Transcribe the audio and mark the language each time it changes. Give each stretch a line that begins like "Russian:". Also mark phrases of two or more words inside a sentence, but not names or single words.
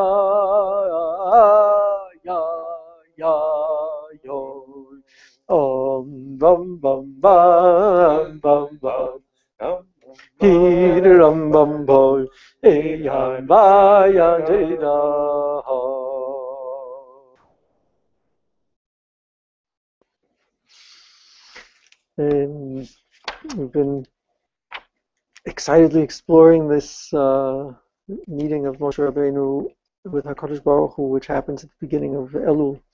English: Oh, bum bum bum bum bum bum. Hiram bum boy, eyan baya jeda. We've been excitedly exploring this meeting of Moshe Rabbeinu with
Hebrew: HaKadosh Baruch Hu,
English: which happens at the beginning of Elul.